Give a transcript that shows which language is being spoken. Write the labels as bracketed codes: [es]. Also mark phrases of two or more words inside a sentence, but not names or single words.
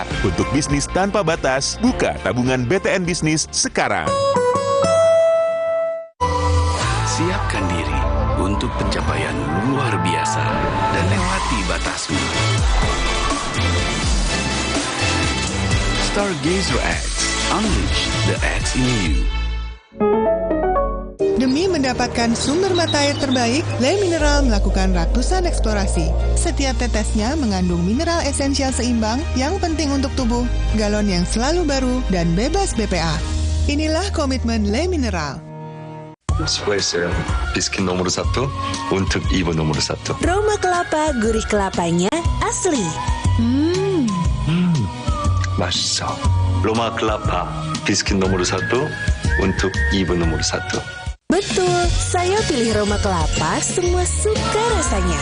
[id] Untuk bisnis tanpa batas, buka tabungan BTN Bisnis sekarang. Siapkan diri untuk pencapaian luar biasa dan lewati batasmu. [en] Stargazer X, unleash the X in you. [id] Demi mendapatkan sumber mata air terbaik, Le Mineral melakukan ratusan eksplorasi. Setiap tetesnya mengandung mineral esensial seimbang yang penting untuk tubuh, galon yang selalu baru, dan bebas BPA. Inilah komitmen Le Mineral. [ko] 수고했어요. 비스킷 [id] nomor 1 untuk ibu nomor 1. Roma Kelapa, gurih kelapanya asli. [ko] 맛있어. [id] Roma Kelapa, 비스킷 nomor 1 untuk ibu nomor 1. Betul, saya pilih Roma Kelapa, semua suka rasanya.